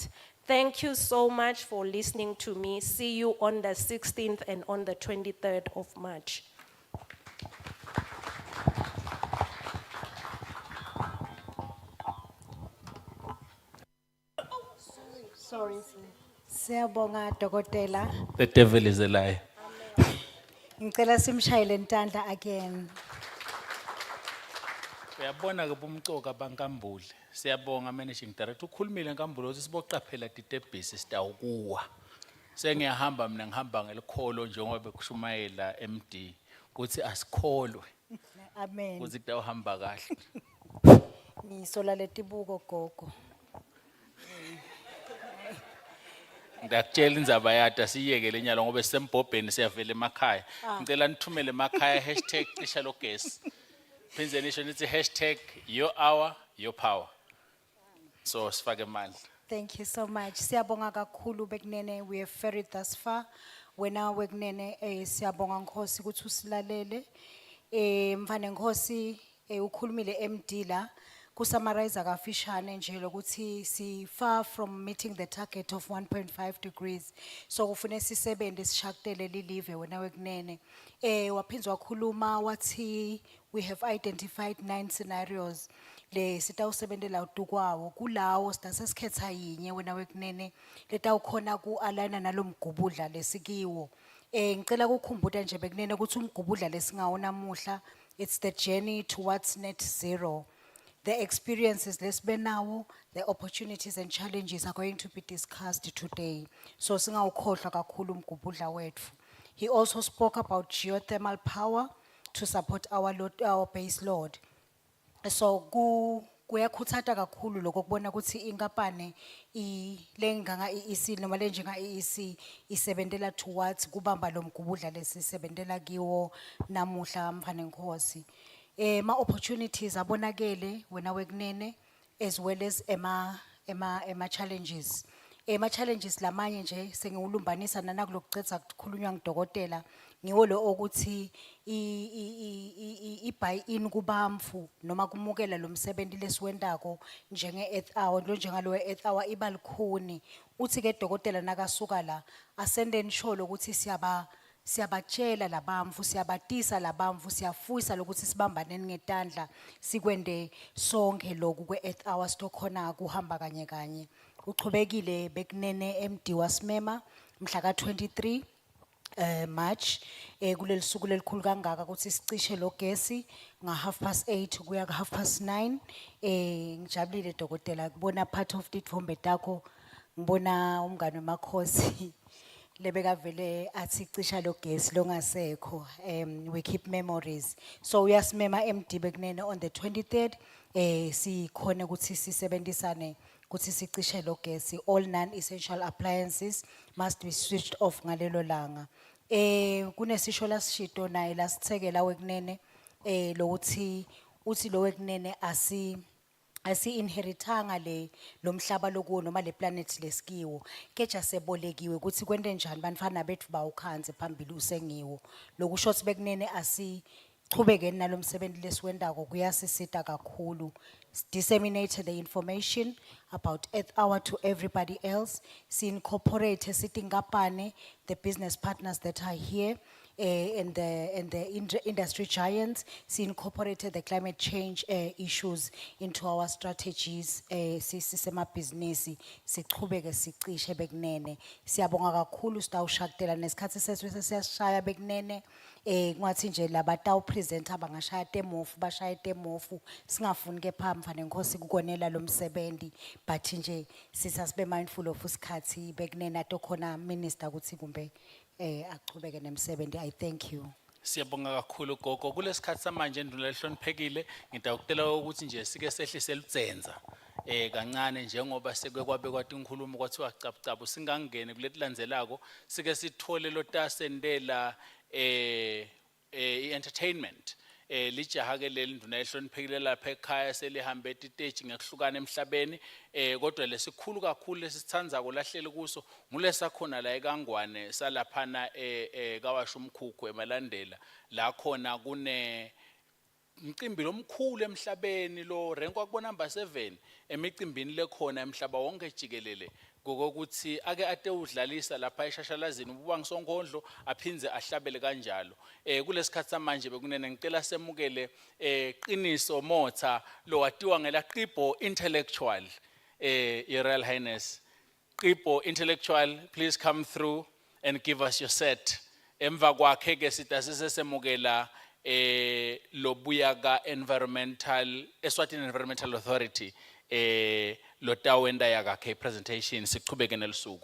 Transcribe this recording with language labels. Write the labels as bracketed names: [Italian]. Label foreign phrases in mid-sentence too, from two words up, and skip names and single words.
[English] Thank you so much for listening to me. See you on the 16th and on the 23rd of March. Sorry, sir. [Swati] Siyabonga Dokotela. [English] The devil is a lie. [Swati] Ngicela simshayele ntandla again. Uyabona ke bumcoka bankambule. Siyabonga [English] managing director. [Swati] Ukhulumile nkambule ukuthi siboqaphela ditebhisi sitawukuwa. Sengiyahamba mina ngihamba ngelikholo njengoba bekushumayela MD ukuthi asikholwe Amen. ukuthi kutawuhamba kahle. Ngisola letibuko gogo. Ngakutshela indzaba yata siyeke lenyalo ngoba sisembhobheni siyavela emakhaya. Ngicela nithumele emakhaya #cisha logesi. Phindze nisho nithi # [English] your hour your power. [Swati] So sifake mandla. [English] Thank you so much. [Swati] Siyabonga kakhulu bekunene, [English] we have ferried thus far. [Swati] Wena wekunene siyabonga Nkosi ukuthi usilalele. Mfana Nkosi ukhulumile MD la kusummarize kafishane nje lokuthi si [English] far from meeting the target of 1.5 degrees. [Swati] So kufune sisebende sishakutele lilive wena wekunene. Waphinzwa wakhuluma wathi [English] we have identified 9 scenarios. [Swati] Le sitawusebentela udukwawo kulawo sitasesikhetha yinye wena wekunene letawukhona ku-aligna nalomgubudla lesikiwo. Ngicela kukhumbuta nje bekunene ukuthi umgubudla lesingawo namuhla, [English] it's the journey towards net zero. The experiences lesbenawo, the opportunities and challenges are going to be discussed today. [Swati] So singawukhohlwa kakhulu umgubudla wethu. [English] He also spoke about geothermal power to support our base load. [Swati] So kuyakhuthata kakhulu lokho kubona ukuthi inkapane lenganga EEC noma lenjenga EEC isebentela towards kubamba lo mgubudla lesisebentela kiwo namuhla mfana Nkosi. ma opportunities abonakele wena wekunene [English] as well as [Swati] ema challenges. Ema challenges lamanye nje sengiwulumbanisa nana kulokucetha kukhulunywa ngudokotela ngiwo lo ukuthi [English] buy in [Swati] kubamfu noma kumukela lo msebenzi lesiwendako njenge Earth Hour lo njengalo Earth Hour ibalukhuni uthi ke dokotela nakasuka la asende nisholo ukuthi siyabatshela labamfu siyabatisa labamfu siyafuyisa lokuthi sibambane ngetandla sikwende sonke lokhu kwe-Earth Hour sitokhona kuhamba kanye kanye uchubekile bekunene MD wasimema mhla ka-23 March kuleli suku lelikhulu kangaka ukuthi sicishe lo gesi nga 8:30 kuya ka 9:30 ngijabulile dokotela kubona [English] part of [Swati] tithombe takho ngibona umngane wemakhosi lebeka vele athi cisha lo gesi longasekho [English] we keep memories [Swati] so uyasimema MD bekunene [English] on the 23rd [Swati] sikhona ukuthi sisebenzisane ukuthi sicishe lo gesi [English] all non-essential appliances must be switched off [Swati] ngalelo langa kunesisho lasishito naye lasithekela wekunene lokuthi uthi lo wekunene asi-inheritanga lo mhlaba lokuwo noma le planet lesikiwo keja sebolekiwe ukuthi kwente njani bantfana bethu bawukhanze phambili usengiwo lokusho ukuthi bekunene asichubekeni nalo msebenzi lesiwendako kuyasisita kakhulu [English] disseminate the information about Earth Hour to everybody else [Swati] si-incorporate sitingapane [English] the business partners that are here and the industry giants, incorporated the climate change issues into our strategies. [Swati] Sisema business, sichubeke sicishe bekunene. Siyabonga kakhulu sitawushaktela nesikhathi sethu sesiyashaya bekunene. Ngathi nje labatawu presenter bangashaya temofu bashaya temofu singafuni ke phamva nenkosi kukonela lo msebenzi but nje sisasibe [English] mindful of [Swati] isikhathi bekunene atokhona minister ukuthi kumbe achubeke nemsebenzi. [English] I thank you. [Swati] Siyabonga kakhulu gogo kulesikhathi samanje nduna lehloniphekile ngidawucela ukuthi nje sike sehlise lutsenza kancane njengoba seke kwabe kwathi inkhulumo kwathiwa cabucabu singangene kuletilandzelako sike sithole lotasendela entertainment lijaha ke leli nduna lehloniphekile lapha ekhaya selihambe stage ngekuhlukana emhlabeni kodwa lesikhulu kakhulu lesithandza kulahlele kuso ngulesakhona la eKangwane salaphana kawasho umkhukhu emalandela la khona kune umcimbi lomkhulu emhlabeni lo renkwa kubona number 7 emicimbini lekhona emhlaba wonke jikelele kokuthi ake ate udlalisa lapha eshashalazini ububa ngisonkondlo aphinze ahlabele kanjalo kulesikhathi samanje bekunene ngicela semukele Qiniso Motha lo watiwa ngela Qipo Intellectual [English] Your Royal Highness Qipo Intellectual please come through and give us your set [Swati] emva kwakhe ke sitasesemukela lobuyaka environmental Eswatini Environmental Authority lotawenda yakhe presentation siqhubeke nelisuku.